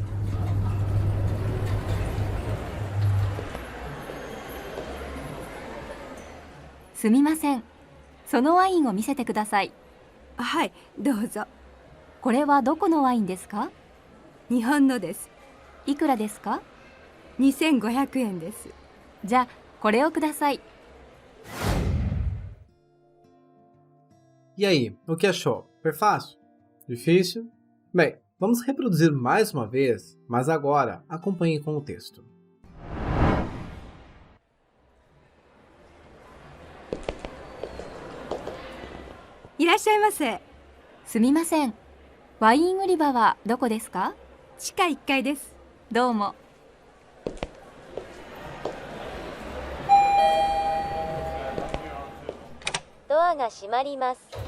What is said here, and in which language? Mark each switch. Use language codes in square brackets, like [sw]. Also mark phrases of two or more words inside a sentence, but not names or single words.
[ja] すみません。そのワインを見せてください。はい、どうぞ。これはどこのワインですか？日本のです。いくらですか 2500円です。じゃあ、これをください。 [pt] E aí, o que achou? Foi fácil? Difícil? Bem, vamos reproduzir mais uma vez, mas agora acompanhe com o texto. [ja] いらっしゃいませ。すみません。ワイン売り場はどこですか？地下1階です。どうも。ドアが閉まります。